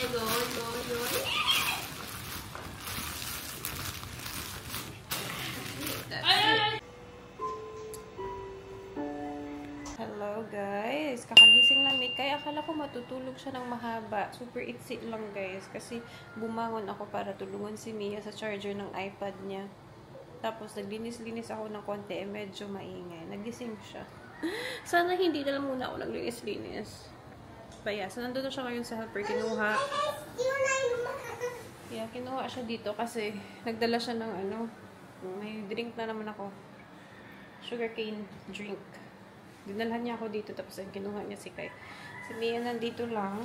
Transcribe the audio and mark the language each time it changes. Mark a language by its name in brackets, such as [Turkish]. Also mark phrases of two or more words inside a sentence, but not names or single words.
[Filipino] Rồi. Hello guys, kakagising lang ni Kai. Akala ko matutulog siya ng mahaba. Super itzy lang guys kasi bumangon ako para tulungan si Mia sa charger ng iPad niya. Tapos naglinis-linis ako ng konti, medyo maingay. Nagising siya. Sana hindi na lang muna ako naglinis-linis. [English] But yeah, [Filipino] so nandun na siya ngayon sa helper. Kinuha siya dito kasi nagdala siya ng may drink na naman ako. [English] Sugarcane drink. [Filipino] Dinalhan niya ako dito, tapos kinuha niya si Kai. Si Mia nandito lang.